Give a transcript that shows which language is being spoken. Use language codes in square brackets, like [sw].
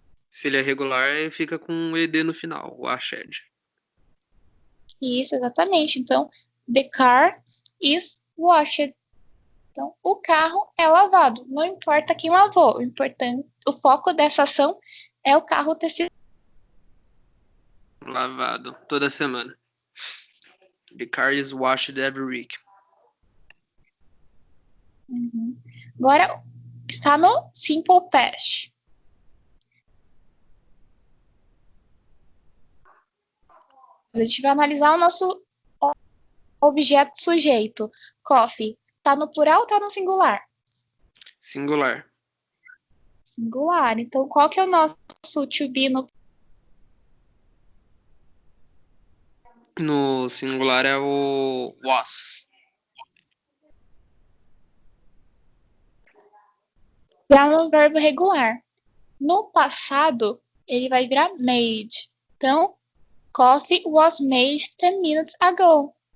[pt] Se ele é regular, fica com um ed no final, washed. Isso, exatamente. Então, [en] the car is washed. [pt] Então, o carro é lavado. Não importa quem lavou. O foco dessa ação é o carro ter sido Lavado toda semana. [en] The car is washed every week. [pt] Agora, está no simple past. A gente vai analisar o nosso objeto sujeito. Coffee. Está no plural ou está no singular? Singular. Singular. Então, qual que é o nosso to be no No singular é o was. já é um verbo regular. No passado, ele vai virar made. Então, [en] coffee was made 10 minutes ago.